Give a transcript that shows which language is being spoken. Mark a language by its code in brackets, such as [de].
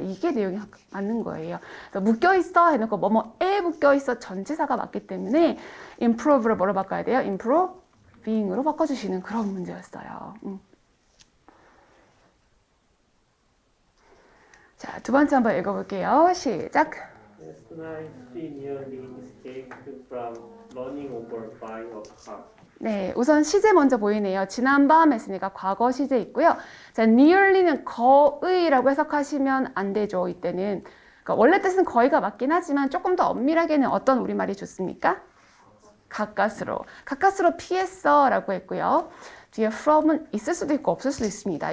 [ko] 이게 내용이 맞는 거예요. 묶여 있어 해놓고 뭐뭐에 묶여 있어 전치사가 맞기 때문에 improve를 뭐로 바꿔야 돼요? improving으로 바꿔주시는 그런 문제였어요. 자, 두 번째 한번 읽어볼게요. 시작. [en] Last night she nearly escaped from running over by a car. [ko] 네, 우선 시제 먼저 보이네요. 지난밤 했으니까 과거 시제 있고요. 자, nearly는 거의라고 해석하시면 안 되죠. 이때는. 그러니까 원래 뜻은 거의가 맞긴 하지만 조금 더 엄밀하게는 어떤 우리말이 좋습니까? 가까스로. 가까스로 피했어 라고 했고요. 뒤에 from은 있을 수도 있고 없을 수도 있습니다.